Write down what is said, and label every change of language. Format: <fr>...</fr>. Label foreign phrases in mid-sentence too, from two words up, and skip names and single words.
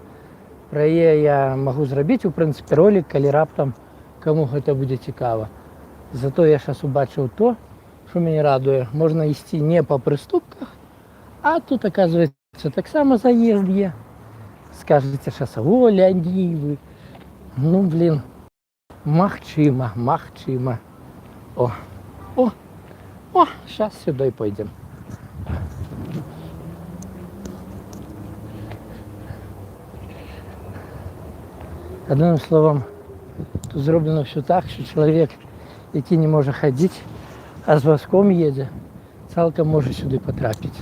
<be>Пра яе я магу зрабіць, у прынцыпе, ролік, калі раптам каму гэта будзе цікава. Зато я зараз убачыў то, што мяне радуе. Можна ісці не па прыступках, а тут, аказваецца, таксама заезд є. Скажаце зараз, о, лянівы. Ну, блін, магчыма.</be> <uk>О, зараз сюди пойдем. Одним словом, тут зроблено все так, що чоловік, який не може ходити, а з вазком їде, цілком може сюди потрапити.</uk>